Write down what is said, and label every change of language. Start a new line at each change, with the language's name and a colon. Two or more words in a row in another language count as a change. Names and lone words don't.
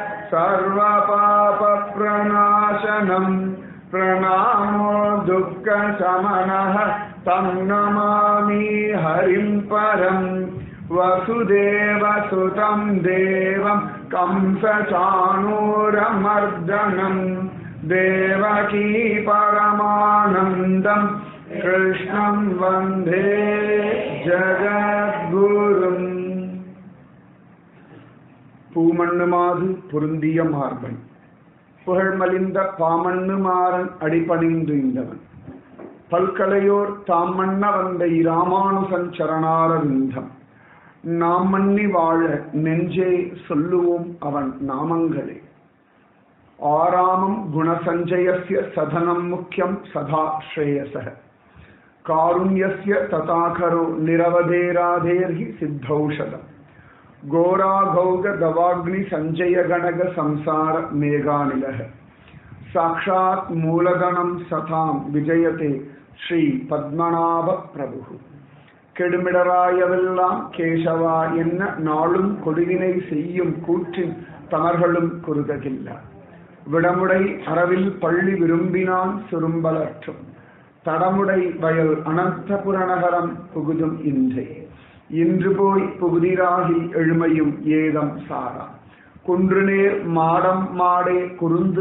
Sanskrit: सर्वपापप्रणाशनं प्रणामो दुःखशमनः तं नमामि हरिं परं वसुदेवसुतं देवं कंसचाणूरमर्दनं देवकी परमानन्दं कृष्णं वन्दे जगद्गुरुम्
Tamil: பூமண்ணுமாது பொருந்திய மார்பன் புகழ்மலிந்த பாமண்ணுமாறன் அடிபணிந்து இந்தவன் பல்கலையோர் தாம் மன்ன வந்த இராமானுசன் சரணாரவிந்தம் நாம் மன்னி வாழ நெஞ்சே சொல்லுவோம் அவன் நாமங்களே
Sanskrit: आरामम् गुणसञ्चयस्य सदनम् मुख्यम् सदा श्रेयसः कारुण्यस्य तदाकरो निरवधेरादेर्हि सिद्धौषधम् घोराघौग दवाग्नि संजय गणग संसार मेघानिलः साक्षात् मूलधनं सतां विजयते श्री पद्मनाभ प्रभु
Tamil: கெடுமிடராயவெல்லாம் கேசவா என்ன நாளும் கொடுவினை செய்யும் கூற்றின் தமர்களும் குறுதகில்ல விடமுடை அறவில் பள்ளி விரும்பினான் சுரும்பலற்றும் தடமுடை வயல் அனந்தபுரநகரம் புகுதும் இன்றே இன்று போய் புகுதிராகி எழுமையும் ஏதம் சாரா குன்றுநேர் மாடம் மாடே குறுந்து